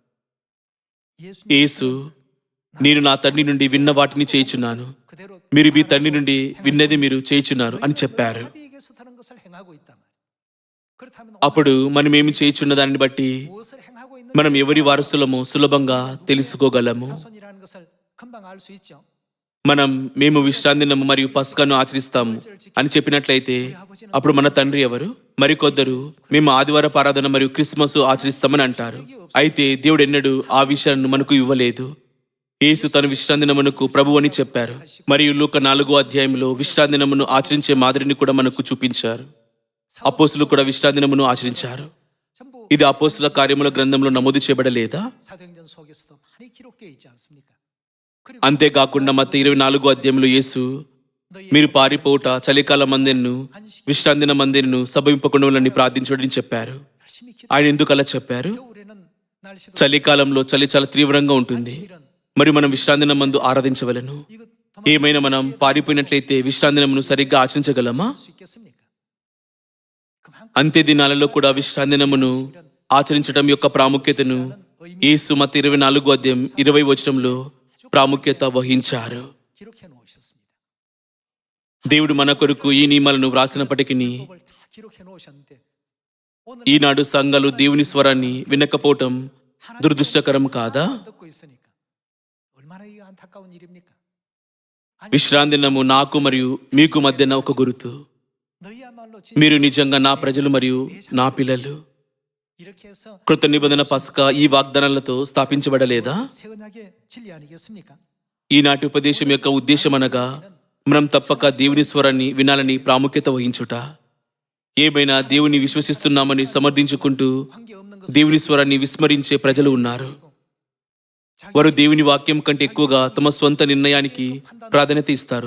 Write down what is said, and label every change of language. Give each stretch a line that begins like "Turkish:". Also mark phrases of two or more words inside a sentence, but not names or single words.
Korean: 예수
Telugu: యేసు, నేను నా తండ్రి నుండి విన్న వాటిని చేయుచున్నాను,
Korean: 그대로
Telugu: మీరు మీ తండ్రి నుండి విన్నది మీరు చేయుచున్నారు అని చెప్పారు.
Korean: 아비에게서 들은 것을 행하고 있단 말이에요. 그렇다면
Telugu: అప్పుడు మనమేమి చేయుచున్న దానిని బట్టి
Korean: 무엇을 행하고 있는
Telugu: మనం ఎవరి వారసులమో సులభంగా తెలుసుకోగలము.
Korean: 자손이라는 것을 금방 알 수 있죠.
Telugu: మేము విశ్రాంతి దినము మరియు పస్కాను ఆచరిస్తాము అని చెప్పినట్లయితే అప్పుడు మన తండ్రి ఎవరు? మరికొద్దరు మేము ఆదివారపు ఆరాధన మరియు క్రిస్మస్ ఆచరిస్తామని అంటారు. అయితే దేవుడు ఎన్నడూ ఆ విషయాన్ని మనకు ఇవ్వలేదు. యేసు తన విశ్రాంతి దినమునకు ప్రభు అని చెప్పారు మరియు లూకా 4వ అధ్యాయంలో విశ్రాంతి దినమును ఆచరించే మాదిరిని కూడా మనకు చూపించారు. అపోస్తులు కూడా విశ్రాంతి దినమును ఆచరించారు.
Korean: 전부
Telugu: ఇది అపోస్తుల కార్యముల గ్రంథంలో నమోదు చేయబడలేదా?
Korean: 사도행전 속에서도 많이 기록되어 있지 않습니까?
Telugu: అంతేకాకుండా మత్తయి 24వ అధ్యాయంలో యేసు మీరు పారిపోవుట చలికాల మందెన్ను విశ్రాంతి దిన మందెన్ను సభవింపకుండా ప్రార్థించడని చెప్పారు.
Korean: 열심히 기도.
Telugu: ఆయన ఎందుకు అలా చెప్పారు?
Korean: 겨울에는 날씨도
Telugu: చలికాలంలో చలి చాలా తీవ్రంగా ఉంటుంది, మరి మనం విశ్రాంతి దినం మందు ఆరాధించవలెను.
Korean: 이거
Telugu: ఏమైనా మనం పారిపోయినట్లయితే విశ్రాంతి దినమును సరిగ్గా ఆచరించగలమా?
Korean: 수 있겠습니까? 그만큼
Telugu: అంత్య దినాలలో కూడా విశ్రాంతి దినమును ఆచరించడం యొక్క ప్రాముఖ్యతను యేసు మత్తయి 24వ అధ్యాయం 20వ వచనంలో ప్రాముఖ్యత వహించారు.
Korean: 기록해 놓으셨습니다.
Telugu: దేవుడు మన కొరకు ఈ నియమాలను వ్రాసినప్పటికీ
Korean: 법을 다 기록해 놓으셨는데 오늘
Telugu: ఈనాడు సంఘాలు దేవుని స్వరాన్ని వినకపోవటం దురదృష్టకరం కాదా?
Korean: 듣고 있으니까 얼마나 이 안타까운 일입니까?
Telugu: విశ్రాంతి దినము నాకు మరియు మీకు మధ్యన ఒక గుర్తు.
Korean: 너희야말로
Telugu: మీరు నిజంగా నా ప్రజలు మరియు నా పిల్లలు.
Korean: 이렇게 해서
Telugu: కృత నిబంధన పస్కా ఈ వాగ్దానాలతో స్థాపించబడలేదా?
Korean: 새 언약의 진리 아니겠습니까?
Telugu: ఈనాటి ఉపదేశం యొక్క ఉద్దేశం అనగా మనం తప్పక దేవుని స్వరాన్ని వినాలని ప్రాముఖ్యత వహించుట. ఏమైనా దేవుని విశ్వసిస్తున్నామని సమర్థించుకుంటూ
Korean: 관계없는 것을
Telugu: దేవుని స్వరాన్ని విస్మరించే ప్రజలు ఉన్నారు. వారు దేవుని వాక్యం కంటే ఎక్కువగా తమ స్వంత నిర్ణయానికి ప్రాధాన్యత ఇస్తారు.